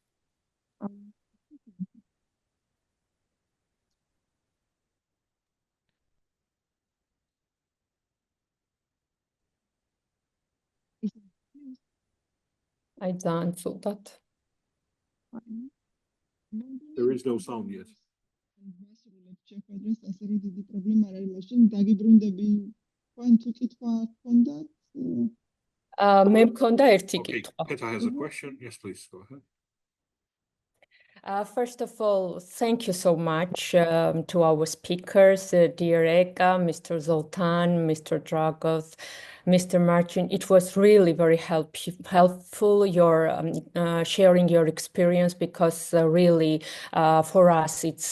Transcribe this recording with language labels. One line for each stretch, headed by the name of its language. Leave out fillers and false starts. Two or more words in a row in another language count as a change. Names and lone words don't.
Georgian: აი ძალიან ცუდად.
English: There is no sound yet.
Georgian: მე მქონდა ერთი კითხვა.
English: Peter has a question. Yes, please go ahead. First of all, thank you so much to our speakers, dear Eka, Mr. Zoltan, Mr. Dragos, Mr. Martin. It was really very helpful your sharing your experience, because really for us it's